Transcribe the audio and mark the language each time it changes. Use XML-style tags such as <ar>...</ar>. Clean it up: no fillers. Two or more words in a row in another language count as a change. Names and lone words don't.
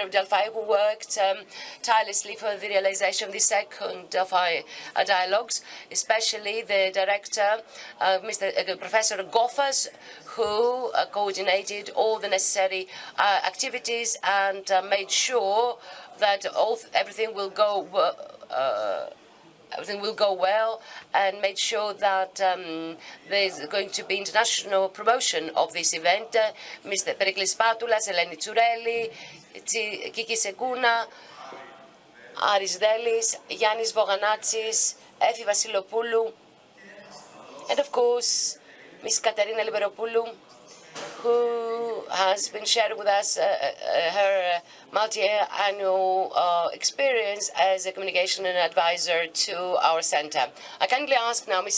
<en>of Delphi who worked tirelessly for the realization of the Second Delphi Dialogues, especially the director, Professor Goffas, who coordinated all the necessary activities and made sure that everything will go well, and made sure that there's going to be international promotion of this event. Mr. Periklis Patoulas, Eleni Tsoureli, Kiki Seguna, Aris Delis, Yannis Voganatsis, Efi Vasilopoulou, and of course, Ms. Katerina Sakellaropoulou, who has been sharing with us her multi-annual experience as a communication and advisor to our center. I kindly ask now Ms.</en>